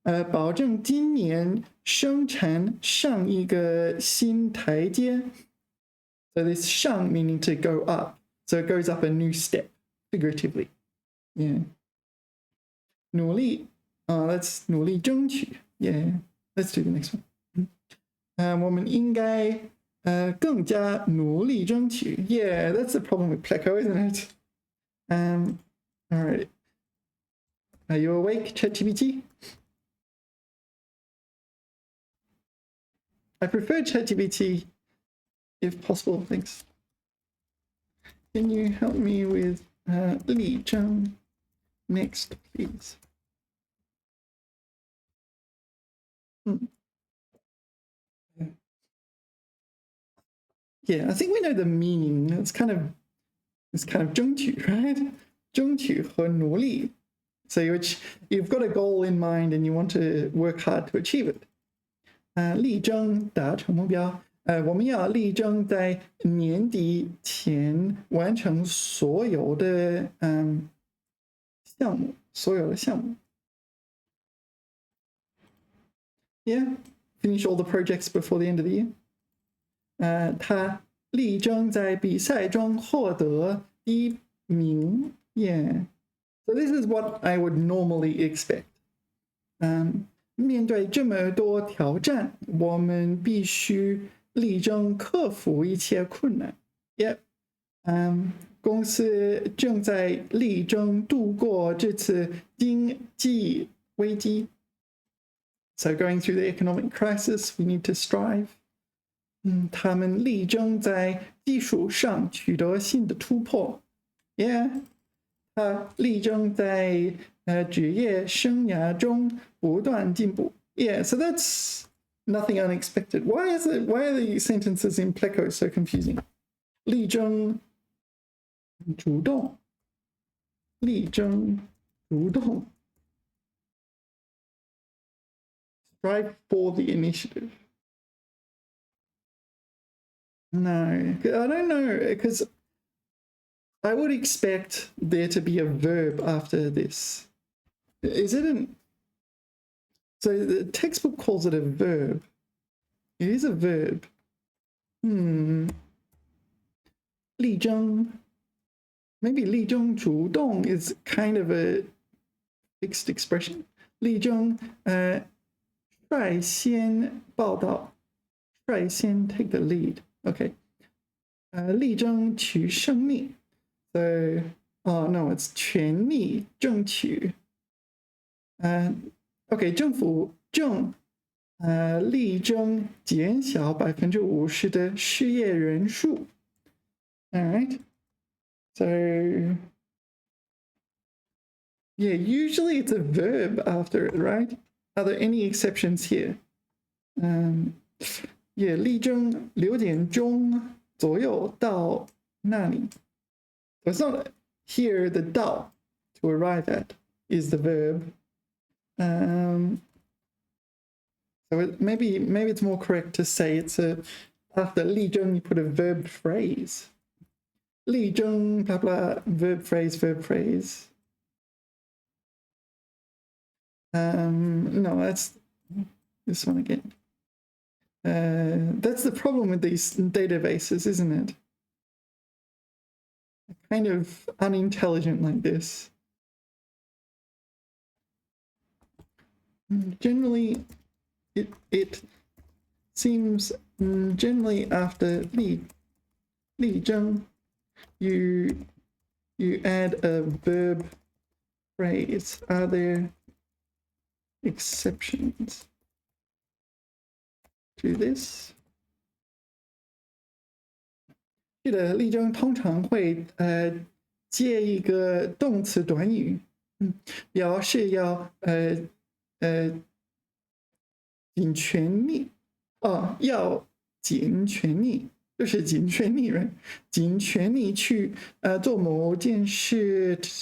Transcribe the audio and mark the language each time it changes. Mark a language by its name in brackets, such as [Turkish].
[Chinese] 保证今年生产上一个新台阶. [English] So this 上 meaning to go up. So it goes up a new step, figuratively. Yeah. 努力let's 努力争取 yeah let's do the next one [Chinese] 我们应该更加努力争取 [English] yeah that's the problem with pleco isn't it all right are you awake ChatGPT I prefer ChatGPT if possible thanks can you help me with 力争 next please Yeah, I think we know the meaning. It's kind of 争取, right? [Chinese] 争取和努力. [English] So you've got a goal in mind and you want to work hard to achieve it. [Chinese] 力争达成目标。我们要力争在年底前完成所有的项目，所有的项目。 [English] Yeah, finish all the projects before the end of the year. [Chinese] 他力争在比赛中获得第一名。 [English] Yeah, so this is what I would normally expect. [Chinese] 面对这么多挑战，我们必须力争克服一切困难。 [English] Yep. [Chinese] 公司正在力争度过这次经济危机。 [English] So going through the economic crisis, we need to strive. [Chinese] 他们力争在技术上取得新的突破。 [English] Yeah. [Chinese] 他力争在职业生涯中不断进步。 [English] Yeah, so that's nothing unexpected. Why are the sentences in Pleco so confusing? [Chinese] 力争主动，力争主动 [English] strive for the initiative. No, I don't know, because I would expect there to be a verb after this. Is it an... So the textbook calls it a verb. It is a verb. [Chinese] 力争. [English] Maybe 力争主动 is kind of a fixed expression. [Chinese] 力争率先报道. [English] 率先 take the lead. [Chinese] Okay. 力争取胜利. [English] So, oh no, it's 全力争取. [Chinese] Okay, 政府正力争减小50%的失业人数. [English] All right. So, yeah, usually it's a verb after it, right? Are there any exceptions here? [Chinese] Yeah, 力争6点钟左右到那里. [English] So it's not here the 到 to arrive at is the verb. So maybe it's more correct to say it's after 力争 you put a verb phrase. 力争 blah blah verb phrase. No, that's this one again. That's the problem with these databases, isn't it? Kind of unintelligent like this. Generally, it seems generally after 力争 you add a verb phrase. Are there exceptions to this? [Chinese] 记得力争通常会接一个动词短语，表示要尽全力要尽全力，就是尽全力人，尽全力去做某件事。